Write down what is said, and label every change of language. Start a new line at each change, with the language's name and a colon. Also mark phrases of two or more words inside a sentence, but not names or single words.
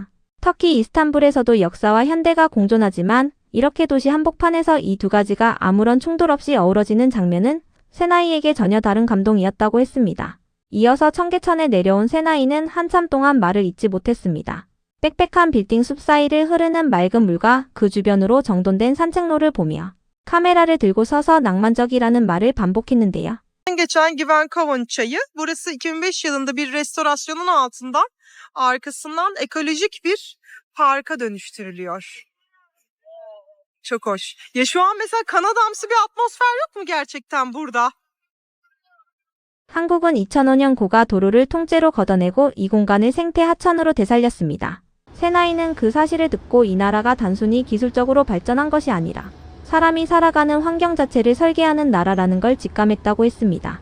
Korean: 터키 이스탄불에서도 역사와 현대가 공존하지만 이렇게 도시 한복판에서 이 두 가지가 아무런 충돌 없이 어우러지는 장면은 세나이에게 전혀 다른 감동이었다고 했습니다. 이어서 청계천에 내려온 세나이는 한참 동안 말을 잇지 못했습니다. 빽빽한 빌딩 숲 사이를 흐르는 맑은 물과 그 주변으로 정돈된 산책로를 보며 카메라를 들고 서서 낭만적이라는 말을 반복했는데요.
Turkish: Geçen Güven Kavun çayı. Burası 2005 yılında bir restorasyonun altında arkasından ekolojik bir parka dönüştürülüyor. Çok hoş. Ya şu an mesela Kanadamsı bir atmosfer yok mu gerçekten burada?
Korean: 한국은 2005년 고가 도로를 통째로 걷어내고 이 공간을 생태 하천으로 되살렸습니다. 세나이는 그 사실을 듣고 이 나라가 단순히 기술적으로 발전한 것이 아니라 사람이 살아가는 환경 자체를 설계하는 나라라는 걸 직감했다고 했습니다.